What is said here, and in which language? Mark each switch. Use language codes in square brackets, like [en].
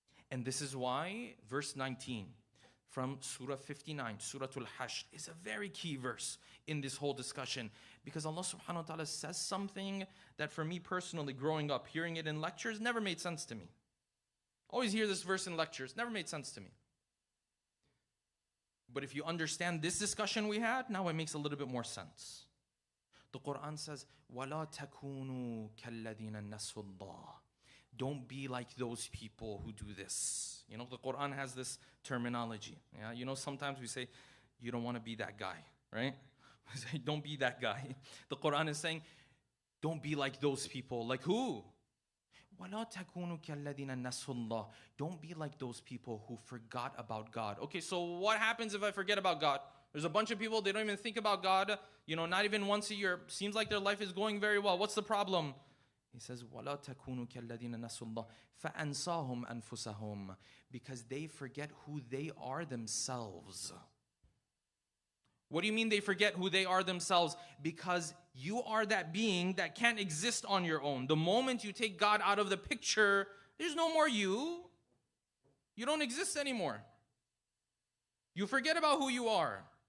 [en] And this is why verse 19 from Surah 59, Surah Al-Hashr, is a very key verse in this whole discussion, because Allah subhanahu wa ta'ala says something that for me personally, growing up, hearing it in lectures, never made sense to me. Always hear this verse in lectures, never made sense to me. But if you understand this discussion we had, now it makes a little bit more sense. The Quran says, [ar] وَلَا تَكُونُوا كَالَّذِينَ نَسُوا اللَّهِ. [en] Don't be like those people who do this. You know, the Quran has this terminology. Yeah, you know, sometimes we say, you don't want to be that guy, right? We say, don't be that guy. The Quran is saying, Don't be like those people. Like who? [ar] وَلَا تَكُونُوا كَالَّذِينَ نَسُوا اللَّهِ. [en] Don't be like those people who forgot about God. Okay, so what happens if I forget about God? There's a bunch of people, they don't even think about God, not even once a year. Seems like their life is going very well. What's the problem? He says, [ar] وَلَا تَكُونُوا كَالَّذِينَ نَسُوا اللَّهِ فَأَنْسَاهُمْ أَنفُسَهُمْ. [en] Because they forget who they are themselves. What do you mean they forget who they are themselves? Because you are that being that can't exist on your own. The moment you take God out of the picture, there's no more you. You don't exist anymore. You forget about who you are.